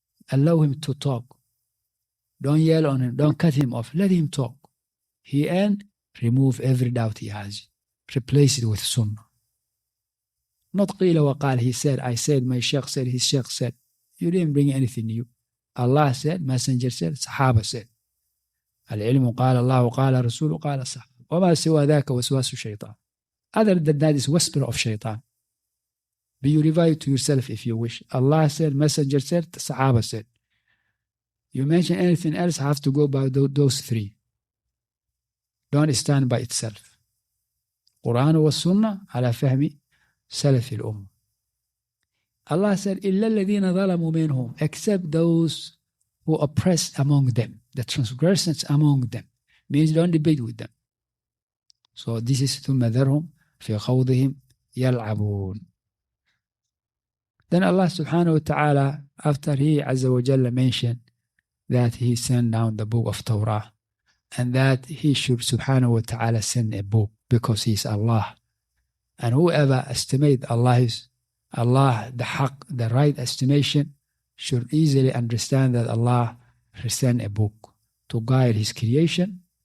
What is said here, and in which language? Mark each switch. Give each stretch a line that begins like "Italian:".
English: Allow him to talk. Don't yell on him. Don't cut him off. Let him talk. He and remove every doubt he has. Replace it with sunnah. Not qila wa qal. He said, I said, my sheikh said, his sheikh said. You didn't bring anything new. Allah said, Messenger said, Sahaba said.
Arabic: العلم قال الله قال رسوله قال الصحابة وما سوى ذاك وسواس الشيطان.
English: Other than that is whisper of shaitan. Be you revive to yourself if you wish. Allah said, Messenger said, Sahaba said. You mention anything else, have to go by those three. Don't stand by itself.
Arabic: Quran wa Sunnah ala fahmi salaf al-ummah.
English: Allah said,
Arabic: إِلَّا الَّذِينَ ظَلَمُوا مِنْهُمْ,
English: except those who oppress among them, the transgressors among them. Means don't debate with them. So this is
Arabic: ثُمَّ ذَرْهُمْ فِي خَوْضِهِمْ يَلْعَبُونَ.
English: Then Allah subhanahu wa ta'ala, after He Azza wa Jalla mentioned that He sent down the book of Torah, and that He should subhanahu wa ta'ala send a book because He is Allah. And whoever estimates Allah is Allah, the haq, the right estimation, should easily understand that Allah sent a book to guide His creation.